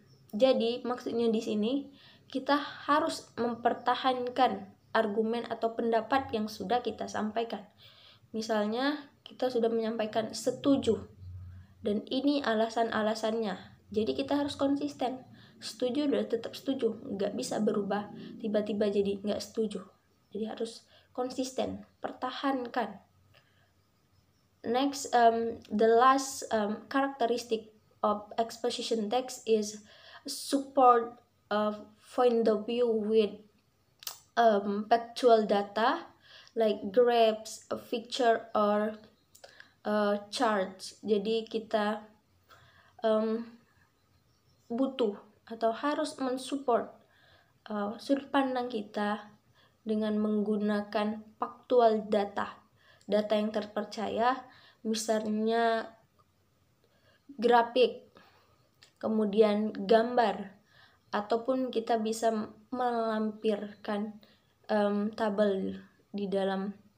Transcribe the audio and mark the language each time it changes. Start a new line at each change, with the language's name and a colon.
Indonesian: Jadi maksudnya di sini kita harus mempertahankan argumen atau pendapat yang sudah kita sampaikan. Misalnya kita sudah menyampaikan setuju dan ini alasan-alasannya. Jadi kita harus konsisten. Setuju udah tetap setuju, nggak bisa berubah tiba-tiba jadi nggak setuju. Jadi harus konsisten, pertahankan.
English: Next, the last characteristic of exposition text is support point of view with factual data like graphs, a picture, or charts.
Indonesian: Jadi kita butuh atau harus mensupport sudut pandang kita dengan menggunakan faktual data yang terpercaya, misalnya grafik, kemudian gambar, ataupun kita bisa melampirkan tabel di dalam